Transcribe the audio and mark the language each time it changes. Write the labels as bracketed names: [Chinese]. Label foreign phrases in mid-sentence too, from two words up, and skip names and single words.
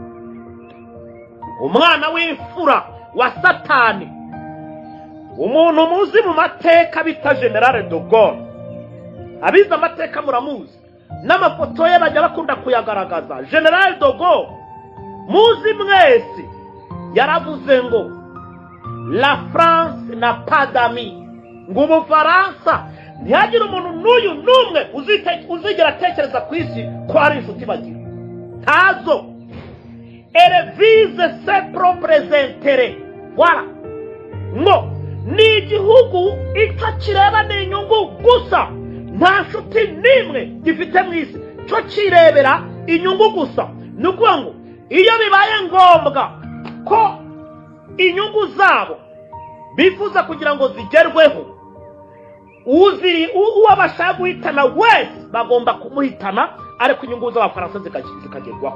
[Kinyarwanda] Umwana w'imfura wa Satani, umuntu muzi mu mateka bita General de Gaulle. Abiza amateka muramuzi, n'amafoto ye bajya bakunda kuyagaragaza. General de Gaulle muzi mwese yaravuze ngo [French] la France n'a pas d'amis, [Kinyarwanda] ngo Ubufaransa ntihagire umuntu n'uyu n'umwe uzigera atekereza ku isi ko ari inshuti bagira, ntazo. [French] Elle vise ses propres intérêts. Voilà. [Kinyarwanda] No, ni igihugu icyo kireba ni inyungu gusa, nta nshuti n'imwe gifite mu isi, cyo kirebera inyungu gusa. Nukuvuga ngo iyo bibaye ngombwa ko inyungu zabo bifuza kugira ngo zigerweho, uwo bashaka guhitana wese bagomba kumuhitana, ariko inyungu z'Abafaransa zikagerwaho.